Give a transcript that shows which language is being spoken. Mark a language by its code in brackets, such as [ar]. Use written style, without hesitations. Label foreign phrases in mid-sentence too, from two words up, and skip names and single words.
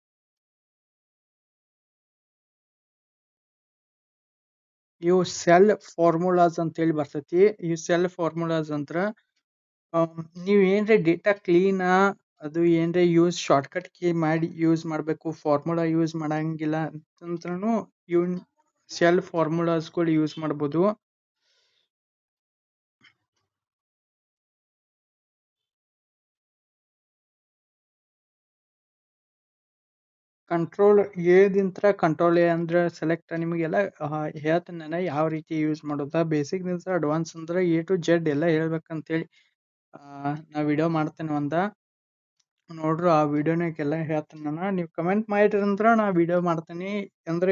[kn] ಇವು [en] cell formulas [kn] ಅಂತೇಳಿ ಬರ್ತೈತಿ. ಈ [en] cell formulas [kn] ಅಂದ್ರ ನೀವು ಏನ್ರ [en] data clean [kn] ಅದು ಏನ್ರ [en] shortcut key [kn] ಮಾಡಿ ಯೂಸ್ ಮಾಡಬೇಕು, ಫಾರ್ಮುಲಾ ಯೂಸ್ ಮಾಡಂಗಿಲ್ಲ ಅಂತಂದ್ರೂ ಇವನ್ ಸೆಲ್ ಫಾರ್ಮುಲಾಸ್ಗಳು ಯೂಸ್ ಮಾಡ್ಬೋದು. Ctrl+A ದಿಂತ್ರ Ctrl+A ಅಂದ್ರೆ ಸೆಲೆಕ್ಟ್. ನಿಮಗೆಲ್ಲ ಹೇಳ್ತೇನೆ ನಾನು ಯಾವ ರೀತಿ ಯೂಸ್ ಮಾಡೋದ. ಬೇಸಿಕ್ ನಿಂದ ಅಡ್ವಾನ್ಸ್ ಅಂದ್ರೆ [en] A to Z [kn] ಎಲ್ಲ ಹೇಳ್ಬೇಕಂತೇಳಿ ನಾ ವಿಡಿಯೋ ಮಾಡ್ತೇನೆ ಒಂದ. ನೋಡ್ರು ಆ ವಿಡಿಯೋನಾಗೆಲ್ಲ ಹೇಳ್ತೇನೆ ನಾನು. ನೀವು ಕಮೆಂಟ್ ಮಾಡಿರಿ ಅಂದ್ರೆ ನಾ ವಿಡಿಯೋ ಮಾಡ್ತೀನಿ.